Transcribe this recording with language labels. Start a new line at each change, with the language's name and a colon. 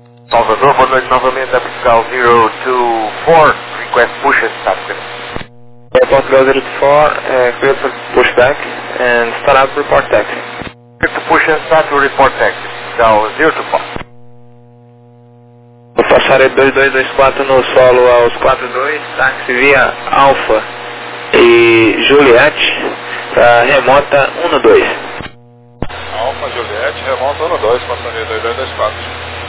Portuguese: Salvador, boa noite novamente, é Portugal 024,
English: request push and stop. Portugal 024, clear to push taxi, and start up report taxi. Clear to push and start to report taxi, Portugal 024.
Portuguese: Eu passarei 2224 no solo aos 42, taxi via Alpha e Juliet, para remota 12. Alpha, Juliet, remota 12, passarei 2224.